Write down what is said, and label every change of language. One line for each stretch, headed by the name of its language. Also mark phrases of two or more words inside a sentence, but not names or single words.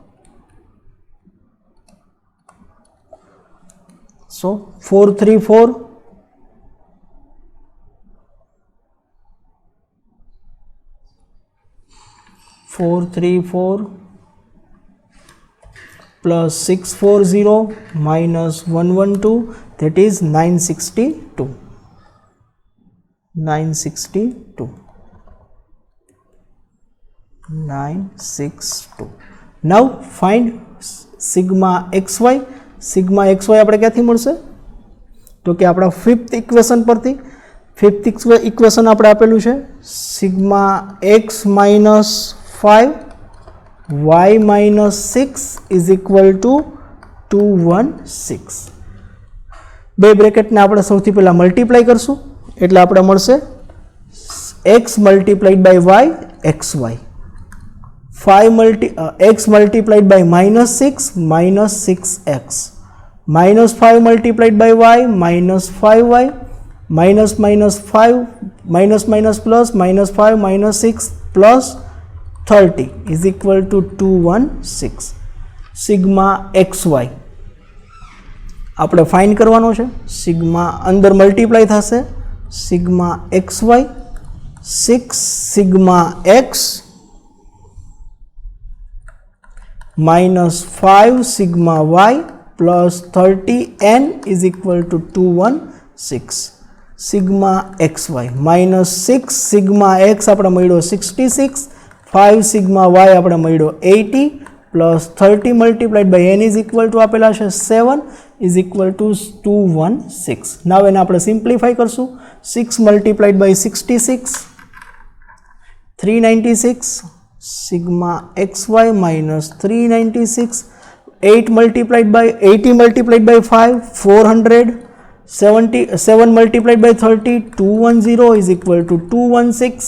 English: So 434 434 plus 640 minus 112, that is 962. 962. 962. Now find sigma xy. Sigma xy
Gujarati: આપણે ક્યાંથી મળશે? તો કે આપણા
English: fifth equation
Gujarati: પરથી.
English: fifth equation
Gujarati: આપણે આપેલું છે
English: sigma x minus 5 y minus 6 is equal to 216.
Gujarati: બે બ્રેકેટને આપણે સૌથી પહેલાં મલ્ટીપ્લાય કરશું એટલે આપણે મળશે
English: x multiplied by y xy. 5 x multiplied by minus 6 minus 6x, minus 5 multiplied by y minus 5y, minus minus 5 minus minus plus minus 5 minus 6 plus 30 is equal to 216. sigma xy
Gujarati: આપણે ફાઇન્ડ કરવાનો છે. સિગ્મા અંદર મલ્ટીપ્લાય થશે,
English: sigma xy 6 sigma x minus 5 sigma y plus 30n is equal to 216. sigma xy minus 6 sigma x
Gujarati: આપણે મળ્યો
English: 66, 5 sigma y
Gujarati: આપણે મળ્યો
English: 80 plus 30 multiplied by n is equal to
Gujarati: આપેલા છે
English: 7 is equal to 216.
Gujarati: now એને આપણે સિમ્પ્લિફાય કરશું.
English: 6 multiplied by 66 396 sigma xy minus 396, 8 multiplied by 80 multiplied by 5 400, 7 multiplied by 30 210 is equal to 216.